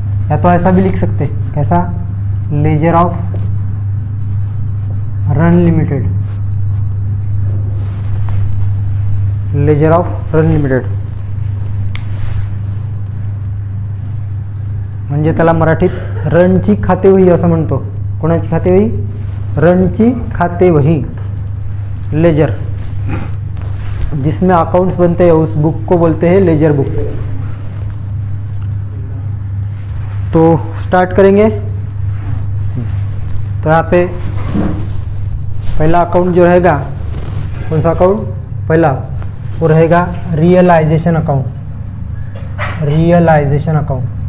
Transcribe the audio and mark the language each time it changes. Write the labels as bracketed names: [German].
[Hindi] या तो ऐसा भी लिख सकते, कैसा, laser of run limited, laser of run limited. [Marathi] म्हणजे त्याला मराठीत रणची खातेवही असं म्हणतो। कोणाची खातेवही, रणची खातेवही, लेजर। [Hindi] जिसमें अकाउंट्स बनते हैं उस बुक को बोलते हैं लेजर बुक। तो स्टार्ट करेंगे। तो यहाँ पे पहला अकाउंट जो रहेगा, कौन सा अकाउंट, पहला वो रहेगा रियलाइजेशन अकाउंट, रियलाइजेशन अकाउंट।